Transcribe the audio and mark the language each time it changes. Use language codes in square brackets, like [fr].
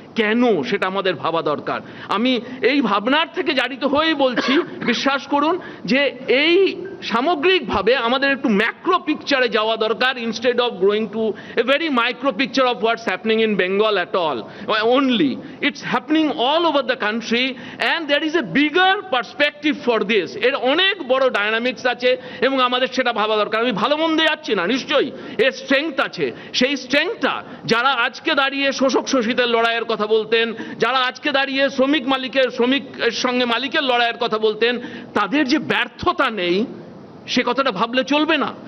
[bn] কেন সেটা আমাদের ভাবা দরকার। আমি এই ভাবনার থেকে জারিত হয়েই বলছি, বিশ্বাস করুন যে এই সামগ্রিকভাবে আমাদের একটু ম্যাক্রো পিকচারে যাওয়া দরকার, [en] Instead of going to a very micro picture of what's happening in Bengal at all only. It's happening all over the country and there is a bigger perspective for this. [bn] এর অনেক বড় ডায়নামিক্স আছে এবং আমাদের সেটা ভাবা দরকার। আমি ভালো মন্দে যাচ্ছি না, নিশ্চয়ই এর স্ট্রেংথ আছে। সেই স্ট্রেংথটা যারা আজকে দাঁড়িয়ে শোষক শোষিতের লড়াইয়ের কথা বলতেন, যারা আজকে দাঁড়িয়ে শ্রমিকের সঙ্গে মালিকের লড়াইয়ের কথা বলতেন, তাদের যে ব্যর্থতা নেই সে কথাটা ভাবলে চলবে না।